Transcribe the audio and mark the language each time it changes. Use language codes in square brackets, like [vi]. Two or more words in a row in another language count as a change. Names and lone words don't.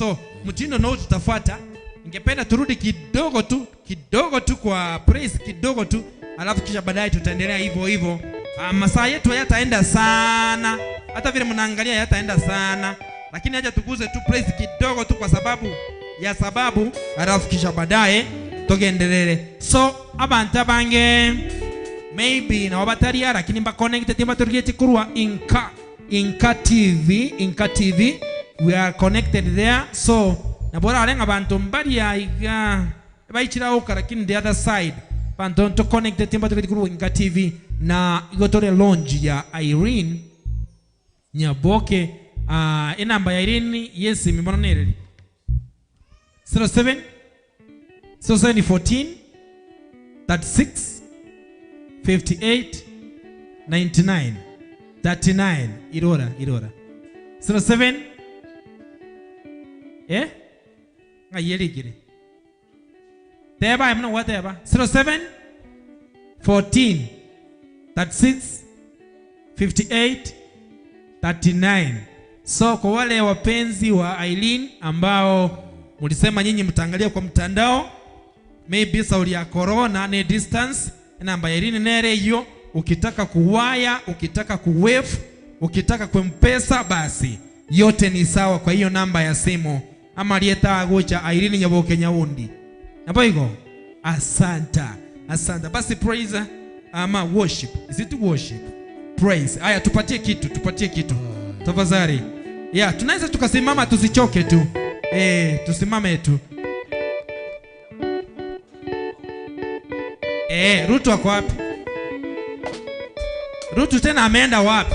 [sw] So mtindo nao tutafuata. Ningependa turudi kidogo tu kwa praise kidogo tu, alafu kisha baadaye tutaendelea hivyo. Masaa yetu hayataenda sana, hata vile mnaangalia hayataenda sana, lakini acha tuguze tu praise kidogo tu kwa sababu alafu kisha baadaye tukiendelea. [guz] So abantu bange maybe na wabatari lakini mba connected timba turgeti kurwa INKA TV. [en] We are connected there. [guz] So nabora alenga bantu mbali ya iga baichira oka, lakini [en] the other side [guz] bantu to connected timba turgeti kurwa INKA TV na igotore launch ya Irene Nyaboke. Inamba ya Irene yes mbona nere 07 14 36 58 99 39 irora 07 ngayeligire teba mna whatever 07 14 36 58 39. [sw] So kwa wale wapenzi wa Irene ambao mulisema nyinyi mtaangalia kwa mtandao, maybe sauli ya corona ne distance, namba ya Irene nere hiyo. Ukitaka kuwaya, ukitaka kuwave, ukitaka kumpesa, basi yote ni sawa kwa hiyo namba ya simu. [guz] Ama aliyeta agocha Irene Nyaboke Nyaundi. [sw] Hapo iko. Asanta. Basi praise ama worship. [en] Is it worship? [sw] Praise. Aya tupatie kitu. Tafadhali. Yeah, tunaweza tukasimama tusichoke tu. Tusimame tu. Rutu wako wapi? Rutu tena ameenda wapi?